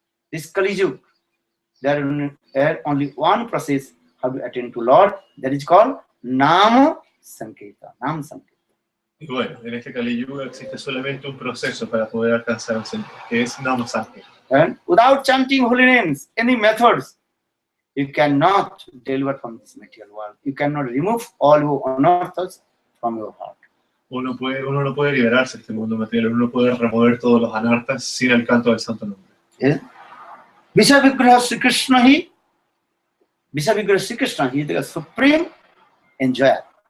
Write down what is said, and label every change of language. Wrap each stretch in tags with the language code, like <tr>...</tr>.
<en>This Kali Yuga, there is only one process how to attain to Lord, that is called Nam Sankirtan. Nam Sankirtan.</en> <es>Y bueno, en este Kali Yuga existe solamente un proceso para poder alcanzar el Señor, que es Nama Sankirtan.</es> <en>And without chanting holy names, any methods, you cannot deliver from this material world. You cannot remove all your unearths from your heart.</en> <es>Uno no puede liberarse de este mundo material, uno no puede remover todos los anartas sin el canto del santo nombre.</es> <en>Yeah. Vishavigraha Sri Krishna he is the supreme enjoyer.</en>